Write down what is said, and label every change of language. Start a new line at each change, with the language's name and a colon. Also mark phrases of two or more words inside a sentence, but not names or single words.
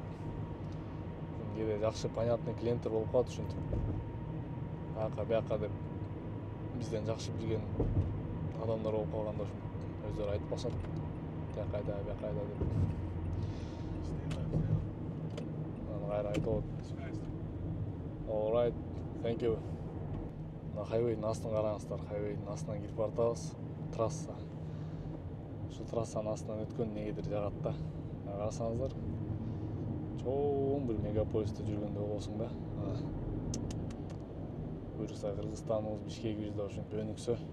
Kyrgyz: Кээде жакшы понятный клиенттер болуп калат ушинтип. Бияка деп бизден жакшы билген адамдар болуп калганда ушинтип өздөрү айтып башат. Бияка айда деп. Кайра айтып атат.
English: All right, thank you.
Kyrgyz: Хайвейдин астын караңыздар. Хайвейдин астынан кирип баратабыз. Трасса. Ушул трассанын астынан өткөн негедир жагат да. Карасаңыздар. Чоң бир мегаполисте жүргөндөй болосуң да. Буюрса Кыргызстаныбыз Бишкегибиз да ушинтип өнүксө.